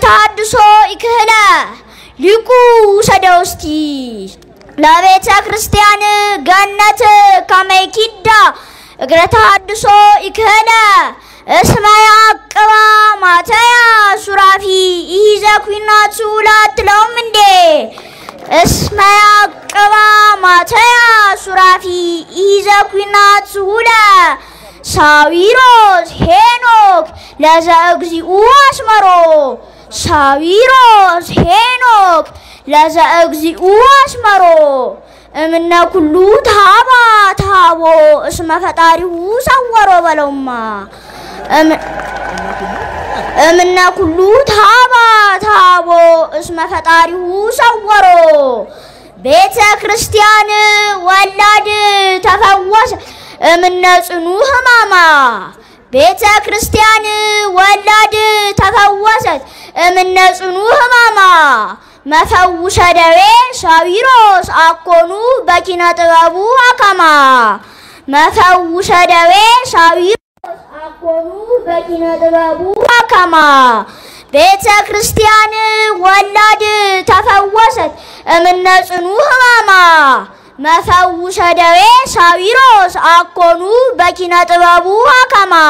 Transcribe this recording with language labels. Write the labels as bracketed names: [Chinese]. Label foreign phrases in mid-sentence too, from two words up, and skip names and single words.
[Geez] አድሶ ይክህለ ሊቁ ሰደውስቲ ለቤተ ክርስቲያን ገነት ከመይኪዳ እግረታ አድሶ ይክህለ እስመ ያቅባ ማትያስ ሱራፊ ይዘኩናቱ [Amharic] ላትለውም እንዴ [Geez] እስመ ያቅባ ማትያስ ሱራፊ ይዘኩናቱ ለ ሳዊሮስ ሄኖክ ለዘእግዚኡ አስመሮ ሳዊሮስ ሄኖክ ለዘእግዚኡ አስመሮ እምነ ኩሉ ታቦ እስመ ፈጣሪሁ ሰወሮ በለውማ እምነ ኩሉ ታቦ እስመ ፈጣሪሁ ሰወሮ ቤተ ክርስቲያን ወላድ ተፈወሰ እምነ ጽኑ ሕማማ ቤተ ክርስቲያን ወላድ ተፈወሰት እምነ ጽኑ ሕማማ መፈውሸ ደዌ ሳዊሮስ አኮኑ በኪነ ጥበቡ አከማ መፈውሸ ደዌ ሳዊሮስ አኮኑ በኪነ ጥበቡ አከማ ቤተ ክርስቲያን ወላድ ተፈወሰት እምነ ጽኑ ሕማማ መፈውሸ ደዌ ሳዊሮስ አኮኑ በኪነ ጥበቡ አከማ